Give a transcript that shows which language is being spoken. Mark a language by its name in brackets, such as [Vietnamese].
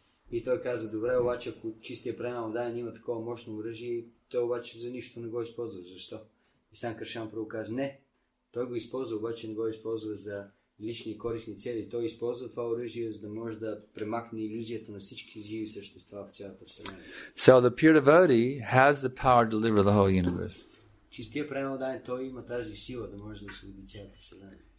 [Bulgarian] И той каза, добре, обаче ако чистия предан има такова мощно оръжие, той обаче за нищо не го използва. Защо? И Санкаршан каза, не, той го използва, обаче не го използва за лични и корисни цели. Той използва това оръжие, за да може да премахне илюзията на всички живи същества в цялата вселена. [English] So the pure devotee has the power to deliver the whole universe. [Bulgarian] Чистия предан, той има тази сила да може да освободи цялата вселена.